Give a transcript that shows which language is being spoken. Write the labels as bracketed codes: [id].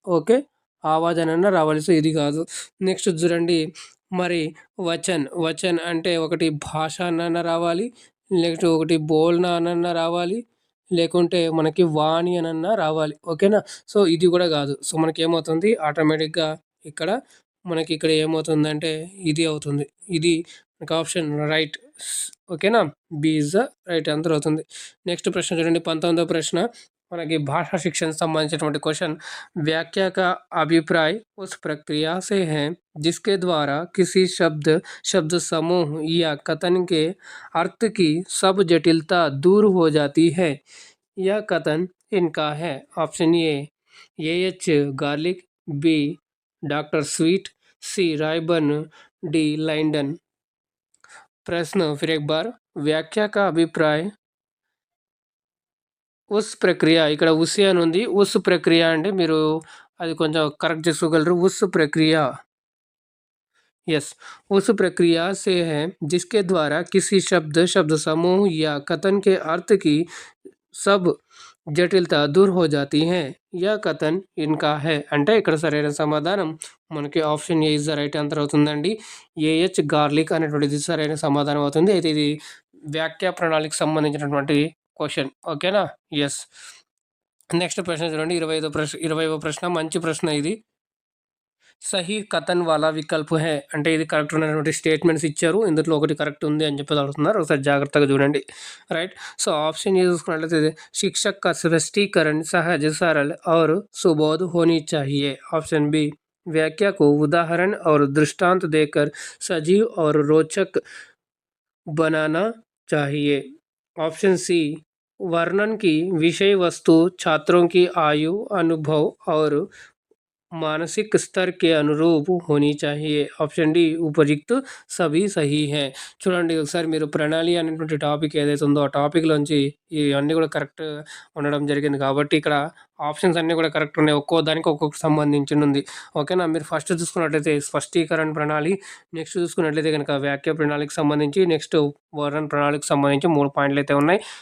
[te] Okay, Awaaz అని అన్నా రావాలి, సో ఇది కాదు। నెక్స్ట్ చూడండి, మరి వచన్, వచన్ అంటే ఒకటి భాష అన్న రావాలి, నెక్స్ట్ ఒకటి బోల్నా అనన్నా రావాలి, లేకుంటే మనకి వాణి అనన్నా రావాలి। ఓకేనా, సో ఇది కూడా కాదు, సో మనకి ఏమవుతుంది ఆటోమేటిక్గా ఇక్కడ మనకి ఇక్కడ ఏమవుతుందంటే ఇది అవుతుంది, ఇది మనకి ఆప్షన్ రైట్। ఓకేనా, B [en] is the right answer [te] అవుతుంది। నెక్స్ట్ ప్రశ్న చూడండి, 19వ ప్రశ్న మనకి భాషా శిక్షణకు సంబంధించినటువంటి క్వశ్చన్, [hi] व्याख्या का अभिप्राय उस प्रक्रिया से है जिसके द्वारा किसी शब्द समूह या कथन के अर्थ की सब जटिलता दूर हो जाती है। यह कथन इनका है। Option A H garlic, B doctor sweet, C रायबन, D लाइंडन। प्रश्न फिर एक बार, व्याख्या का अभिप्राय [te] ఉస్ ప్రక్రియ, ఇక్కడ ఉసి అని ఉంది, ఉస్ ప్రక్రియ అంటే మీరు అది కొంచెం కరెక్ట్ చేసుకోగలరు, ఉస్ ప్రక్రియ। [hi] यस, उस प्रक्रिया से है जिसके द्वारा किसी शब्द समूह या कथन के अर्थ की सब జటిలత దూర్ హో జాతీ హై, యా కథన్ ఇన్కా హై [te] అంటే ఇక్కడ సరైన సమాధానం మనకి option ఏ [en] is the right answer [te] అవుతుందండి, ఏహెచ్ గార్లిక్ అనేటువంటిది సరైన సమాధానం అవుతుంది। అయితే ఇది వ్యాఖ్యా ప్రణాళికకు సంబంధించినటువంటి క్వశ్చన్। ఓకేనా, ఎస్। నెక్స్ట్ ప్రశ్న చూడండి, 20వ ప్రశ్న మంచి ప్రశ్న ఇది, [hi] సహీ కథన్ వాలా వికల్ప్ హే [te] అంటే ఇది కరెక్ట్ ఉన్నటువంటి స్టేట్మెంట్స్ ఇచ్చారు, ఇందులో ఒకటి కరెక్ట్ ఉంది అని చెప్పి అడుగుతున్నారు, ఒకసారి జాగ్రత్తగా చూడండి, రైట్। సో ఆప్షన్ ఏ చూసుకున్నట్లయితే [hi] शिक्षक का स्पष्टीकरण सहज सरल और सुबोध होनी चाहिए। ऑप्शन बी व्याख्या को उदाहरण और दृष्टांत देकर सजीव और रोचक बनाना चाहिए। ऑप्शन सी वर्णन की विषय वस्तु छात्रों की आयु, अनुभव और मानसिक स्तर के अनुरूप होनी चाहिए। ऑप्शन डी उपयुक्त सभी सही है। [te] చూడండి ఒకసారి మీరు ప్రణాళి అనేటువంటి టాపిక్ ఏదైతే ఉందో ఆ టాపిక్లోంచి ఇవన్నీ కూడా కరెక్ట్ ఉండడం జరిగింది, కాబట్టి ఇక్కడ ఆప్షన్స్ అన్నీ కూడా కరెక్ట్ ఉన్నాయి, ఒక్కో దానికి ఒక్కొక్క సంబంధించి ఉంది। ఓకేనా, మీరు ఫస్ట్ చూసుకున్నట్లయితే స్పష్టీకరణ ప్రణాళి, నెక్స్ట్ చూసుకున్నట్లయితే కనుక వ్యాఖ్య ప్రణాళికి సంబంధించి, నెక్స్ట్ వర్ణన ప్రణాళికి సంబంధించి 3 పాయింట్లు అయితే ఉన్నాయి।